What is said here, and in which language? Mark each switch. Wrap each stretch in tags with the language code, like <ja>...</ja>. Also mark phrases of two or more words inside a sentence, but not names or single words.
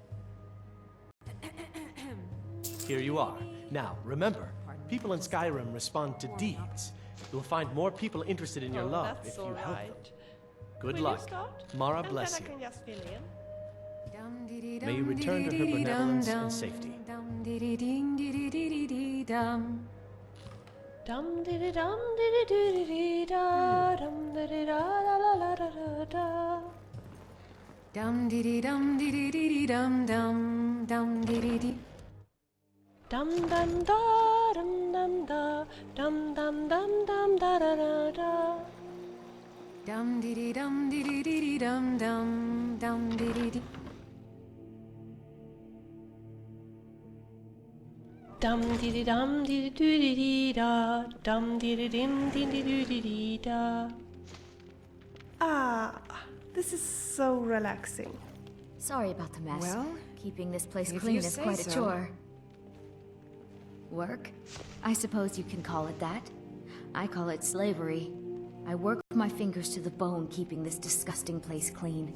<en>Here you are. Now, remember, people in Skyrim respond to deeds. You'll find more people interested in your love if you help them. Good Will luck. You start? Mara And bless then you. I can just fill in. May you return to her benevolence in safety. Dum diddy dum diddy diddy da, dum diddy da la la la da da da. Dum diddy dum diddy diddy dum dum dum diddy dee. Dum dum da dum dum da dum dum dum dum da da da da. Dum diddy dum diddy diddy dum dum dum diddy dee. Dum diddy dum diddy diddy dee da, dum diddy dim diddy diddy dee da. Ah, this is so relaxing. Sorry about the mess. Well, keeping this place if clean you is say quite a so. chore. Work? I suppose you can call it that. I call it slavery. I work my fingers to the bone keeping this disgusting place clean.</en>